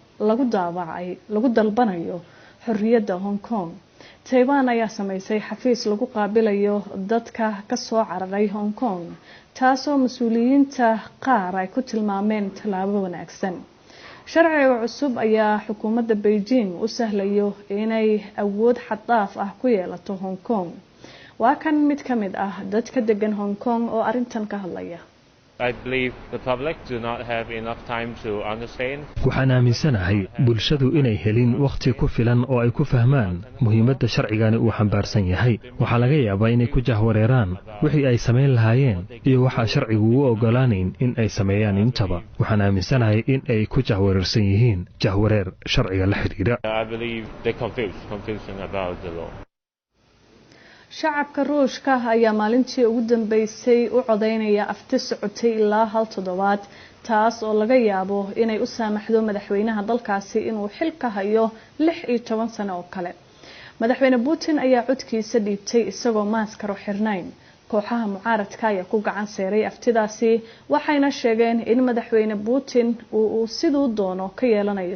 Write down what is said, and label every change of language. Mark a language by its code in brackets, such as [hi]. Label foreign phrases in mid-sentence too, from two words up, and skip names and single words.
[so] lagu dalbanayo xorriyadda Hong Kong Taiwan ayaa sameysay xafiis lagu qaabilayo dadka ka soo cararay Hong Kong taasoo mas'uuliyiinta qaar ay ku tilmaameen tallaabo wanaagsan sharciga cusub ayaa xukuumadda Beijing u sahlayo inay awood xad dhaaf ah ku yeelato Hong Kong waa kan mid ka mid ah dadka degan Hong Kong oo arintan ka hadlaya [en] I believe the public do not have enough time to understand. [so] Waxaan aaminsanahay bulshadu inay helin waqti ku filan oo ay ku fahmaan muhiimadda sharcigan uu xambaarsan yahay. Waxa laga yaabaa inay ku jahwareeraan wixii ay sameyn lahaayeen iyo waxa sharcigu u ogolaanayn in ay sameeyaan intaba. Waxaan aaminsanahay in ay ku jahwareersan yihiin jahwareer sharciga la xiriira. [en] I believe they confusion about the law. [so] shacabka Ruushka ayaa maalintii ugu dambeysay u codeynaya afti socotay ilaa hal toddobaad taas oo laga yaabo inay u saamaxdo madaxweynaha dalkaasi inuu xilka hayo 16 sano oo kale madaxweyne Putin ayaa codkiisa dhiibtay isagoo maaskaro xirnayn kooxaha mucaaradka ayaa ku gacan seeray aftidaasi waxayna sheegeen in madaxweyne Putin uu sidoo doono ka yeelanayo